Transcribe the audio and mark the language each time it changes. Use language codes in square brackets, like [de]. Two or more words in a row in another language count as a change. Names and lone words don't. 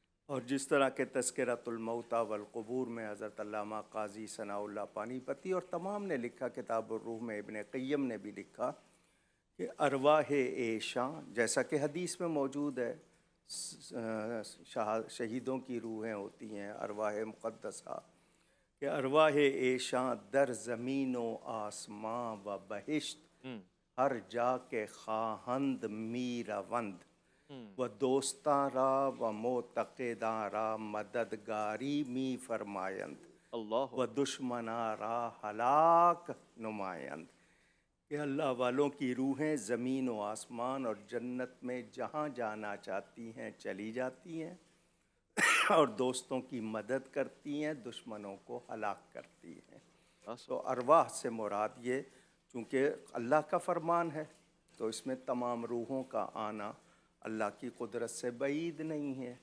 [ur] اور جس طرح کہ تذکرۃ الموتیٰ والقبور میں حضرت علامہ قاضی ثناء اللہ پانی پتی اور تمام نے لکھا، کتاب الروح میں ابن قیم نے بھی لکھا کہ [fa] ارواح عیشاں، [ur] جیسا کہ حدیث میں موجود ہے، شہیدوں کی روحیں ہوتی ہیں [fa] ارواح مقدسہ، کہ ارواح عیشاں در زمین و آسماں و بہشت، ہر جا کے خواہند میروند، و دوستاں را و معتقداں را مددگاری می فرمایند، اللہ و دشمناں را ہلاک نمایند۔ [ur] کہ اللہ والوں کی روحیں زمین و آسمان اور جنت میں جہاں جانا چاہتی ہیں چلی جاتی ہیں، اور دوستوں کی مدد کرتی ہیں، دشمنوں کو ہلاک کرتی ہیں۔ تو ارواح سے مراد یہ، چونکہ اللہ کا فرمان ہے تو اس میں تمام روحوں کا آنا اللہ کی قدرت سے بعید نہیں ہے،